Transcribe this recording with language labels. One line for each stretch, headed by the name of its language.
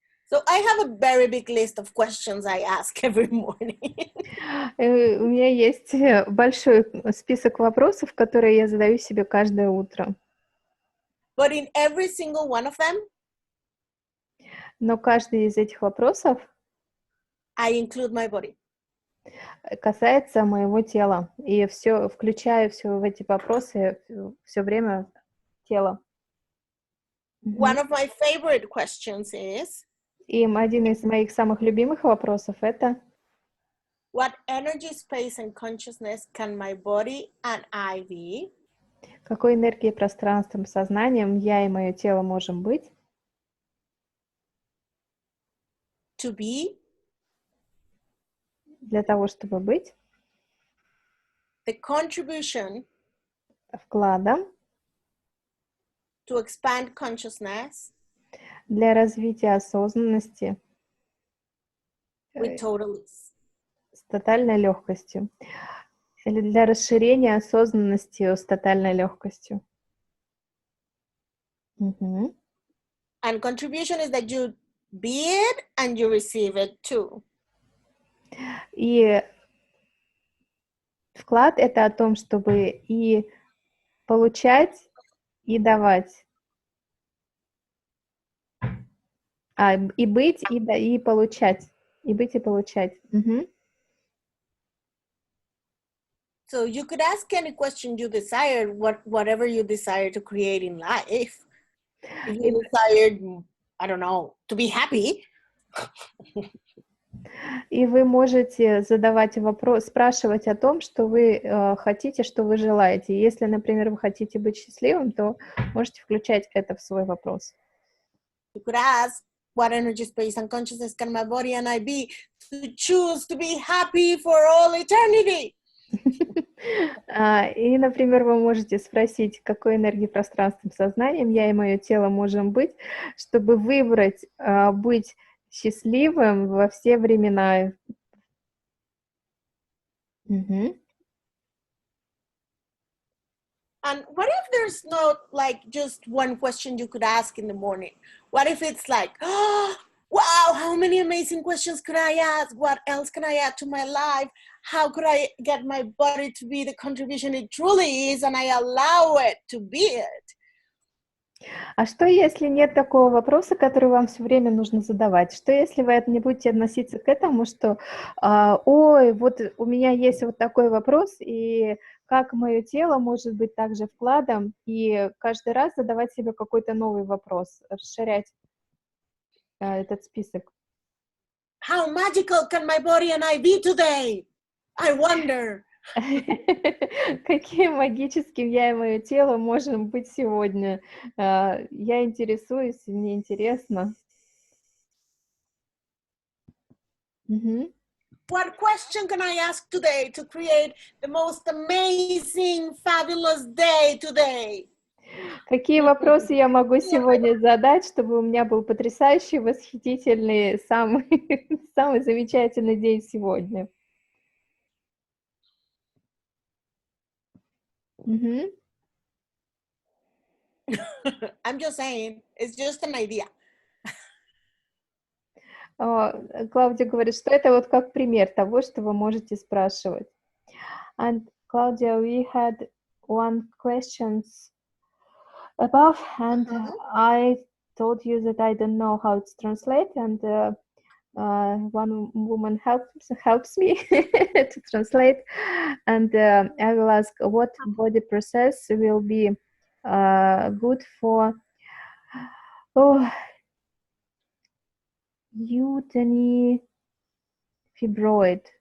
English: So I have a very big list of questions I ask every morning.
Russian: У меня есть большой список вопросов, которые я задаю себе каждое утро.
English: But in every single one of them,
Russian: Но каждый из этих вопросов
English: I include my body.
Russian: касается моего тела. И все, включаю все в эти вопросы, все время тело.
English: One of my favorite questions is,
Russian: И один из моих самых любимых вопросов это:
English: what energy, space, and consciousness can my body and I be
Russian: какой энергией, пространством, сознанием я и мое тело можем быть,
English: to be
Russian: для того, чтобы быть
English: the contribution
Russian: вкладом
English: to expand consciousness
Russian: для развития осознанности
English: with total ease.
Russian: с тотальной легкостью, или для расширения осознанности с тотальной легкостью. Угу.
English: And contribution is that you be it and you receive it too.
Russian: И вклад — это о том, чтобы и получать, и давать. И быть, и получать. И быть, и получать. Угу.
English: So you could ask any question you desire, whatever you desire to create in life. If you desired, I don't know, to be happy.
Russian: И вы можете задавать вопрос, спрашивать о том, что вы хотите, что вы желаете. Если, например, вы хотите быть счастливым, то можете включать это в свой вопрос.
English: You could ask, what energy, space, and consciousness can my body and I be to choose to be happy for all eternity?
Russian: И, например, вы можете спросить, какой энергией, пространством, сознанием я и мое тело можем быть, чтобы выбрать быть счастливым во все времена. Угу.
English: And what if there's not like just one question you could ask in the morning? What if it's like, oh, wow, how many amazing questions could I ask? What else can I add to my life? How could I get my body to be the contribution it truly is and I allow it to be it?
Russian: А что, если нет такого вопроса, который вам все время нужно задавать? Что, если вы не будете относиться к этому, что ой, вот у меня есть вот такой вопрос, и как мое тело может быть также вкладом, и каждый раз задавать себе какой-то новый вопрос, расширять этот список.
English: How magical can my body and I be today? I wonder.
Russian: Каким магическим я и мое тело можем быть сегодня? Я интересуюсь, мне интересно.
English: What question can I ask today to create the most amazing, fabulous day today?
Russian: Какие вопросы я могу сегодня задать, чтобы у меня был потрясающий, восхитительный, самый, самый замечательный день сегодня?
English: I'm just saying, it's just an idea.
Russian: Клаудия говорит, что это вот как пример того, что вы можете спрашивать.
English: And Claudia, we had one question above, and I told you that I don't know how it's translated, and one woman helps me to translate, and I will ask what body process will be good for uterine fibroid.